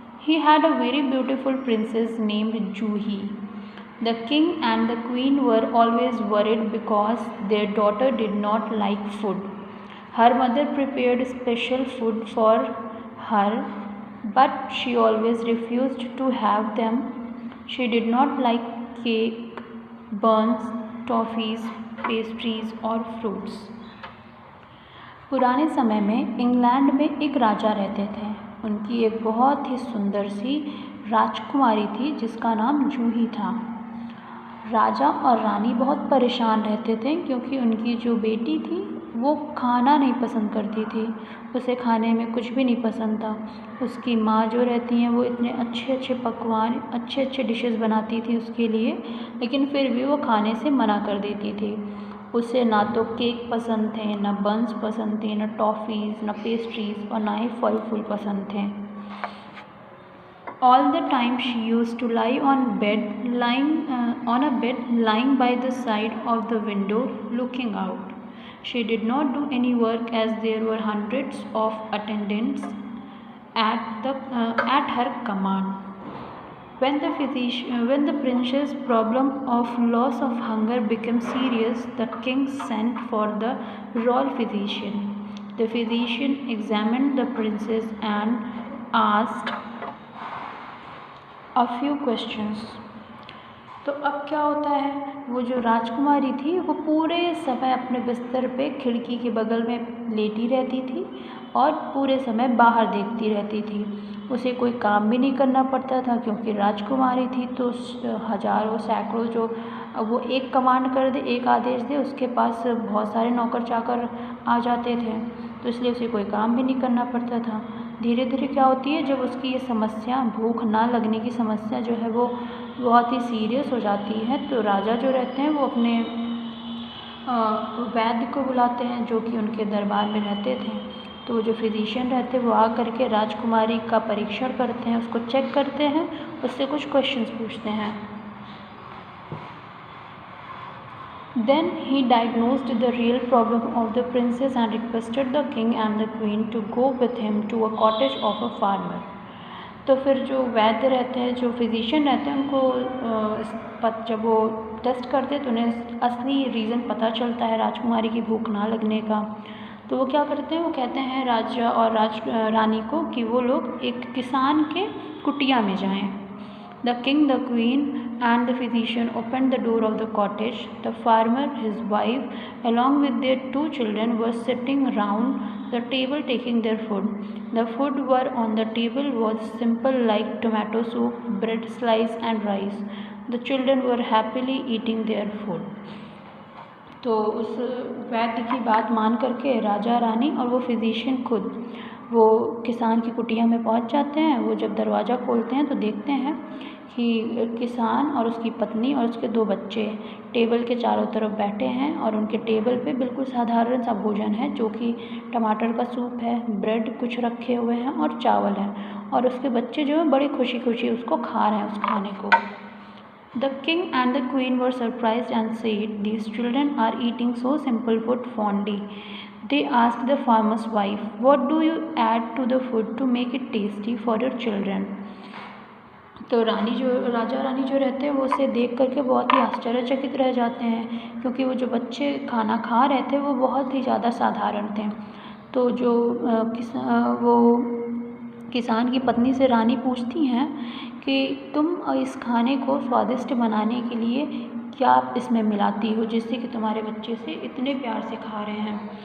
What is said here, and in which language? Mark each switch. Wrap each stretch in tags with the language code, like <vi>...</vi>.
<en>He had a very beautiful princess named Juhi. The king and the queen were always worried because their daughter did not like food. Her mother prepared special food for her, but she always refused to have them. She did not like cake, buns, toffees, pastries or fruits.</en> <hi>पुराने समय में England में एक राजा रहते थे. उनकी एक बहुत ही सुंदर सी राजकुमारी थी जिसका नाम जूही था. राजा और रानी बहुत परेशान रहते थे क्योंकि उनकी जो बेटी थी वो खाना नहीं पसंद करती थी. उसे खाने में कुछ भी नहीं पसंद था. उसकी माँ जो रहती हैं वो इतने अच्छे अच्छे पकवान, अच्छे अच्छे डिशेस बनाती थी उसके लिए, लेकिन फिर भी वो खाने से मना कर देती थी. उसे ना तो केक पसंद थे, ना बन्स पसंद थे, ना टॉफ़ीज़, ना पेस्ट्रीज़ और ना ही फल फूल पसंद थे.</hi> <en>All the time she used to lie on a bed lying by the side of the window looking out. She did not do any work as there were hundreds of attendants at her command. When the prince's problem of loss of hunger became serious, the king sent for the royal physician. The physician examined the princess and asked a few questions.</en> <hi>तो अब क्या होता है, वो जो राजकुमारी थी वो पूरे समय अपने बिस्तर पे खिड़की के बगल में लेटी रहती थी और पूरे समय बाहर देखती रहती थी. उसे कोई काम भी नहीं करना पड़ता था क्योंकि राजकुमारी थी तो हजारों सैकड़ों जो वो एक कमांड कर दे, एक आदेश दे, उसके पास बहुत सारे नौकर चाकर आ जाते थे, तो इसलिए उसे कोई काम भी नहीं करना पड़ता था. धीरे धीरे क्या होती है, जब उसकी ये समस्या, भूख ना लगने की समस्या जो है वो बहुत ही सीरियस हो जाती है, तो राजा जो रहते हैं वो अपने वैद्य को बुलाते हैं जो कि उनके दरबार में रहते थे. तो जो फिजिशियन रहते हैं वो आ करके राजकुमारी का परीक्षण करते हैं, उसको चेक करते हैं, उससे कुछ क्वेश्चंस पूछते हैं.</hi> <en>Then he diagnosed the real problem of the princess and requested the king and the queen to go with him to a cottage of a farmer.</en> <hi>तो फिर जो वैद्य रहते हैं, जो फिजिशियन रहते हैं, उनको जब वो टेस्ट करते हैं तो उन्हें असली रीज़न पता चलता है राजकुमारी की भूख ना लगने का. तो वो क्या करते हैं, वो कहते हैं राजा और रानी को कि वो लोग एक किसान के कुटिया में जाएं.</hi> <en>The king, the queen and the physician opened the door of the cottage. The farmer, his wife, along with their 2 children were sitting round the table taking their food. The food were on the table was simple like tomato soup, bread slice and rice. The children were happily eating their food.</en> <hi>तो उस वैद्य की बात मान करके राजा, रानी और वो physician खुद वो किसान की कुटिया में पहुंच जाते हैं. वो जब दरवाज़ा खोलते हैं तो देखते हैं कि किसान और उसकी पत्नी और उसके 2 बच्चे टेबल के चारों तरफ बैठे हैं और उनके टेबल पे बिल्कुल साधारण सा भोजन है जो कि टमाटर का सूप है, ब्रेड कुछ रखे हुए हैं और चावल है, और उसके बच्चे जो हैं बड़ी खुशी खुशी उसको खा रहे हैं, उस खाने को.</hi> <en>The king and the queen were surprised and said, "These children are eating so simple food fondly." They asked the farmer's wife, "What do you add to the food to make it tasty for your children?"</en> <hi>तो राजा रानी जो रहते हैं वो उसे देख करके बहुत ही आश्चर्यचकित रह जाते हैं क्योंकि वो जो बच्चे खाना खा रहे थे वो बहुत ही ज़्यादा साधारण थे. तो जो वो किसान की पत्नी से रानी पूछती हैं कि तुम इस खाने को स्वादिष्ट बनाने के लिए क्या इसमें मिलाती हो जिससे कि तुम्हारे बच्चे से इतने प्यार से खा रहे हैं.</hi>